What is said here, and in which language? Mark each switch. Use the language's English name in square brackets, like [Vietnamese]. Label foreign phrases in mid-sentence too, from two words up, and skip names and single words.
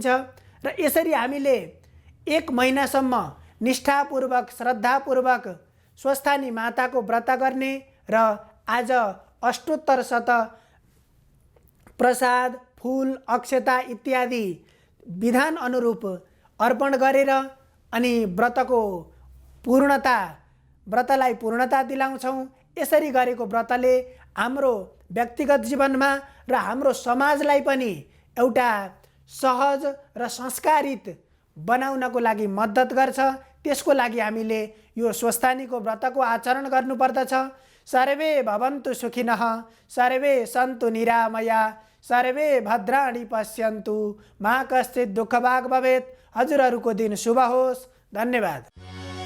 [Nepali] र यसरी हामीले 1 महिनासम्म निष्ठापूर्वक, श्रद्धापूर्वक स्वस्थानी माताको व्रत गर्ने र आज अष्टोत्तर शत प्रसाद, फूल, अक्षता इत्यादि विधान अनुरूप अर्पण गरेर अनि व्रतलाई पूर्णता दिलाउँछौँ। यसरी गरेको व्रतले हाम्रो व्यक्तिगत जीवनमा र हाम्रो समाजलाई पनि एउटा सहज र संस्कारित बनाउनको लागि मद्दत गर्छ। त्यसको लागि हामीले यो स्वस्थानीको व्रतको आचरण गर्नुपर्दछ। [Sanskrit] सर्वे भवन्तु सुखिनः, सर्वे सन्तु निरामया, सर्वे भद्राणि पश्यन्तु, मा कश्चित् दुःखभाग् भवेत्। [Nepali] हजुरहरूको दिन शुभ होस्। धन्यवाद।